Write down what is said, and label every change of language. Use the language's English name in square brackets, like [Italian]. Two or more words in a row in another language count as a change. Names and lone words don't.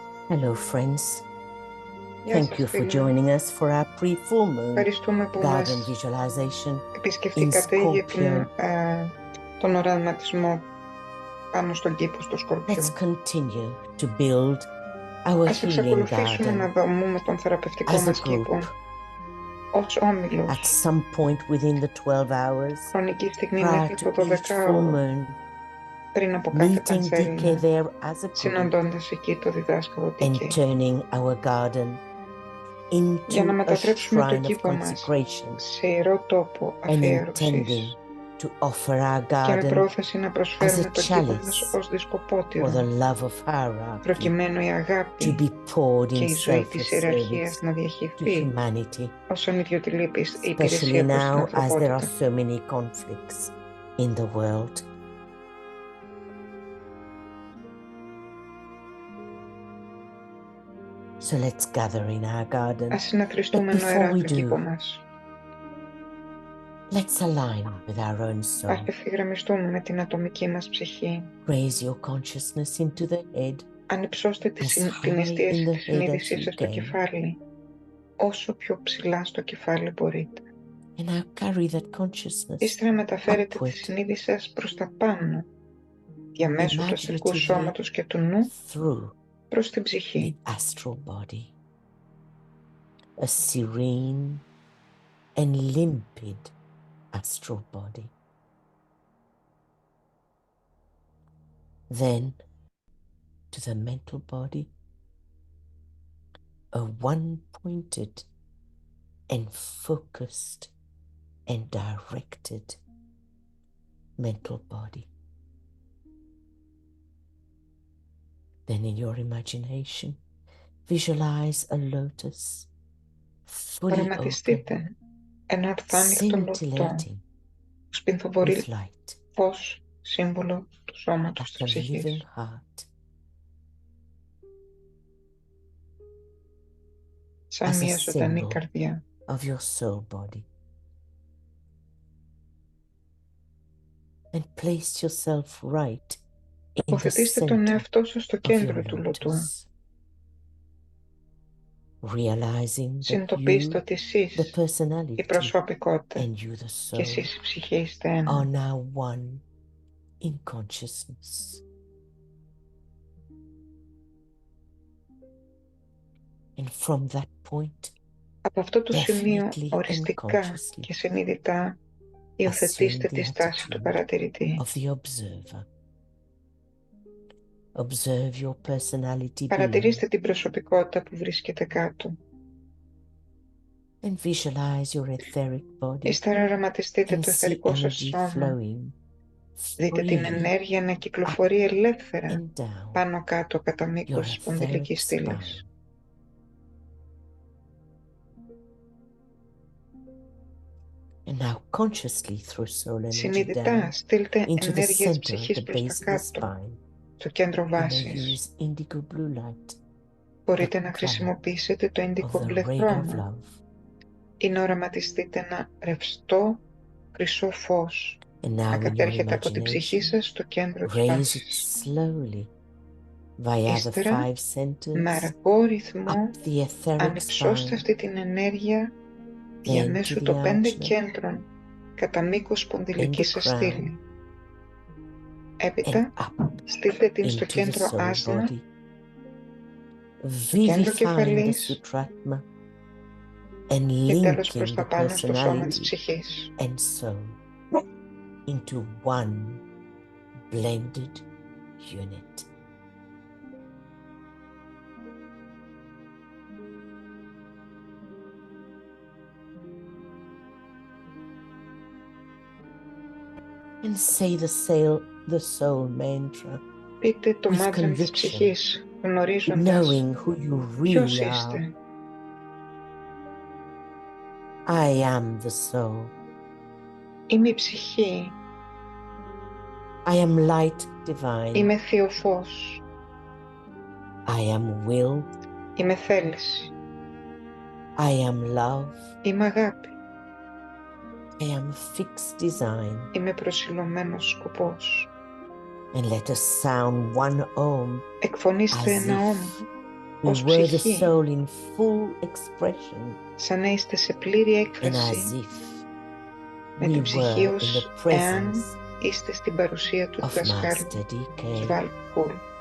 [English] Hello, friends. [Greek] Γεια [English] Thank [Greek] σας, [English] you for [Greek] φίλοι. [English] joining us for our pre-full moon [Greek] Ευχαριστούμε που [English] garden [Greek] μας [English] visualization in [Greek] επισκεφτήκατε για Σκορπιό. τον οραματισμό πάνω στον κήπο, στο Σκορπιό. [English] Let's continue to build our [Greek] Ας [English] healing [Greek] εξακολουθήσουμε να [English] garden [Greek] δομούμε τον θεραπευτικό [English] as a [Greek] μας κήπο [English] group [Greek] ως [English] at [Greek] όμιλος, [English] some point within the 12 hours [Greek] χρονική στιγμή [English] prior [Greek] μέχρι [English] to [Greek] το [English] each full [Greek] 12ωρο, [English] moon, [Greek] πριν από κάθε [English] meeting DK [Greek] πανσέλινο, [English] there as a group [Greek] συναντώντας εκεί το διδάσκαλο [English] and [Greek] DK, [English] turning our garden [Greek] για να [English] into a [Greek] μετατρέψουμε το [English] shrine of [Greek] κήπο μας [English] consecration [Greek] σε ιερό τόπο [English] and intending [Greek] αφιέρωσης [English] to offer our [Greek] και με [English] garden [Greek] πρόθεση να προσφέρουμε [English] as a [Greek] τον κήπο μας [English] chalice [Greek] ως [English] for [Greek] δισκοπότηρο, [English] the love of hierarchy [Greek] προκειμένου η [English] to [Greek] αγάπη [English] be poured [Greek] και [English] in [Greek] η ζωή της [English] selfless [Greek] ιεραρχίας [English] service [Greek] να [English] to [Greek] διαχειριστεί [English] humanity, [Greek] ως ανιδιοτελή [English] especially [Greek] υπηρεσία προς την [English] now as there are [Greek] ανθρωπότητα. [English] so many conflicts in the world. So let's gather in our garden. [Greek] Ας συναθριστούμε [English] But [Greek] νοερά [English] before we [Greek] τον κήπο [English] do, [Greek] μας. [English] let's align with our own [Greek] Ας [English] soul. [Greek] ευθυγραμμιστούμε με την ατομική μας ψυχή. [English] Raise your consciousness into the head, [Greek] Ανυψώστε [English] as [Greek] την [English] high [Greek] εστίαση [English] in the [Greek] της [English] head as [Greek] συνείδησής [English] you [Greek] σας στο [English] can, [Greek] κεφάλι, όσο πιο ψηλά στο κεφάλι μπορείτε. [English] and now carry that consciousness [Greek] Ύστερα μεταφέρετε τη [English] upward [Greek] συνείδησή σας προς τα πάνω, διαμέσου του εθνικού [English] imaginatively [Greek] σώματος και του νου, [English] through [Greek] προς την [English] the [Greek] ψυχή. [English] astral body, a serene and limpid astral body. Then to the mental body, a one-pointed and focused and directed mental body. Then in your imagination, visualize a lotus fully open, [Greek] Οραματιστείτε ένα ορθάνυχτο λωτό [English] scintillating [Greek] που σπινθοβορεί [English] with light, [Greek] φως, σύμβολο του σώματος της [English] like a living [Greek] ψυχής. [English] heart, [Greek] Σαν [English] as a [Greek] μια ζωντανή [English] symbol [Greek] καρδιά. [English] of your soul body. And place yourself right in the [Greek] Τοποθετήστε τον [English] center [Greek] εαυτό σας στο [English] of your [Greek] κέντρο του λωτού. [English] lotus, realizing that [Greek] Συνειδητοποιήστε [English] you, [Greek] ότι [English] the [Greek] εσείς, η [English] personality, [Greek] προσωπικότητα [English] and you, the [Greek] και [English] soul, [Greek] εσείς η ψυχή είστε ένα. [English] are now one in consciousness. And from that point, [Greek] Από αυτό το σημείο, [English] definitely and [Greek] οριστικά [English] consciously, [Greek] και συνειδητά, [English] assume [Greek] υιοθετήστε [English] the [Greek] τη στάση του [English] attitude [Greek] παρατηρητή. [English] of the observer. Observe your personality being [Greek] Παρατηρήστε την προσωπικότητα που βρίσκεται κάτω. [English] and visualize your etheric body [Greek] Ύστερα οραματιστείτε [English] and [Greek] το [English] see [Greek] εθερικό σας [English] energy [Greek] σώμα. [English] flowing [Greek] Δείτε την [English] freely [Greek] ενέργεια να κυκλοφορεί ελεύθερα [English] and down [Greek] πάνω κάτω κατά [English] your [Greek] μήκος της [English] etheric [Greek] σπονδυλικής στήλης. [English] spine. And now consciously throw soul energy [Greek] Συνειδητά [English] down [Greek] στείλτε [English] into the [Greek] ενέργεια της [English] center, [Greek] ψυχής [English] the [Greek] προς τα [English] base of the [Greek] κάτω, [English] spine. [Greek] στο κέντρο [English] You may [Greek] βάσης. [English] use indigo blue light, [Greek] Μπορείτε [English] the [Greek] να [English] color [Greek] χρησιμοποιήσετε το [English] of [Greek] ίντικο [English] the [Greek] μπλε [English] ray of [Greek] χρώμα [English] love. [Greek] ή να οραματιστείτε ένα ρευστό χρυσό φως [English] And [Greek] να [English] now in your [Greek] κατέρχεται από την ψυχή [English] imagination, [Greek] σας στο κέντρο της [English] raise it [Greek] βάσης. [English] slowly via the [Greek] Ύστερα, [English] five centers [Greek] με αργό ρυθμό, [English] up the etheric [Greek] ανυψώστε [English] spine, [Greek] αυτή την ενέργεια [English] then to [Greek] διαμέσου [English] the [Greek] των 5 [English] archlet [Greek] κέντρων κατά μήκος [English] and the [Greek] σπονδυλικής σας [English] crown, [Greek] στήλη. [English] and [Greek] Έπειτα, [English] up [Greek] στείλτε την στο [English] into the [Greek] κέντρο [English] soul [Greek] άσνα, [English] body, [Greek] κέντρο [English] vivifying the [Greek] κεφαλής [English] sutratma and [Greek] και τέλος [English] linking [Greek] προς [English] the [Greek] τα πάνω στο σώμα της [English] personality [Greek] ψυχής. [English] and soul into one blended unit. And say the soul mantra [Greek] Πείτε το [English] with [Greek] μάντρα της [English] conviction, [Greek] ψυχής, γνωρίζοντας [English] knowing who you [Greek] ποιος [English] really are. [Greek] είστε. [English] I am the soul. [Greek] Είμαι η ψυχή, [English] I am light divine. [Greek] είμαι θείο φως, [English] I am will. [Greek] είμαι θέληση, [English] I am love. [Greek] είμαι αγάπη, [English] I am fixed design. [Greek] είμαι προσιλωμένος σκοπός. [English] And let us sound one om [Greek] Εκφωνήστε [English] as [Greek] ένα [English] if [Greek] όμ, ως [English] We were the [Greek] ψυχή, [English] soul in full expression, [Greek] σαν να είστε σε πλήρη [English] and [Greek] έκφραση [English] as if [Greek] με την [English] we [Greek] ψυχή [English] were in [Greek] ως [English] the [Greek] εάν [English] presence [Greek] είστε στην παρουσία του [English] of [Greek] διδασκάλου [English] Master DK [Greek] Σβάλκουλ